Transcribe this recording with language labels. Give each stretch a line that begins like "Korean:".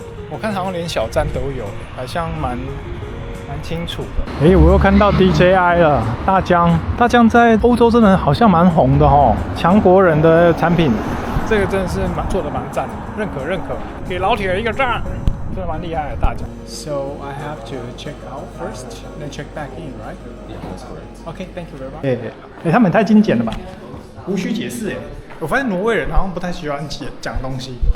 Chinese: 我看好像連小站都有，好像蠻清楚的。我又看到 DJI 了，大疆在歐洲真的好像蠻紅的哦，強國人的產品，這個真的是做的蠻讚的，認可，給老鐵一個讚，真的蠻厲害的大疆。
English: So I have to check out first, then check back in, right? That's correct. Okay, thank you very much.
Chinese: 他們也太精簡了吧，無需解釋。我發現挪威人好像不太喜歡講東西。